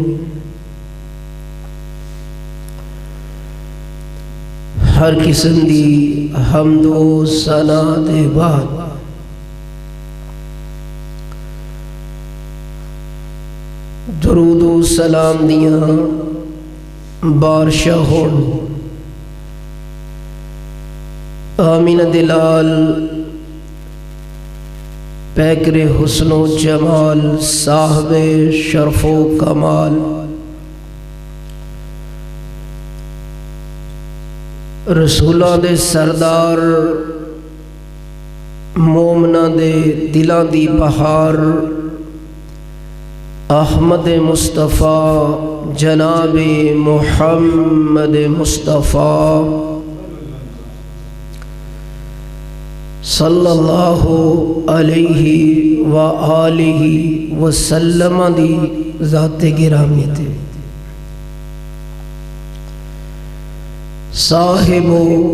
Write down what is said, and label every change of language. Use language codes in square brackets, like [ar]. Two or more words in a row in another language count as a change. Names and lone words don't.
[pa] ہر قسم دی حمد و ثنا دے بعد درود و سلام دیاں بارشاہ ہون آمین دلال پیکر حسن و جمال صاحب شرف و کمال رسولاں دے سردار مومناں دے دلاں دی بہار احمد مصطفیٰ جناب محمد مصطفیٰ [ar] صلی اللہ علیہ وآلہ وسلم [pa] دی ذات گرامی تے صاحبو